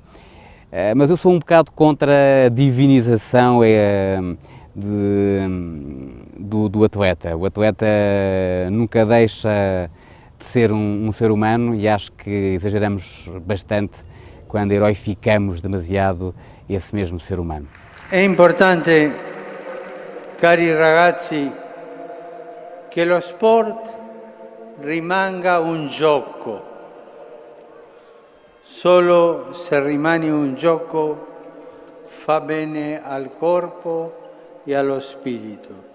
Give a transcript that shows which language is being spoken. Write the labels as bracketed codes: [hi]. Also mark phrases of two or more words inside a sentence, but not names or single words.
[pt] Mas eu sou um bocado contra a divinização do atleta. O atleta nunca deixa de ser um ser humano e acho que exageramos bastante quando heroificamos demasiado esse mesmo ser humano. [it] È importante, cari ragazzi, che lo sport rimanga un gioco. Solo se rimane un gioco fa bene al corpo e allo spirito.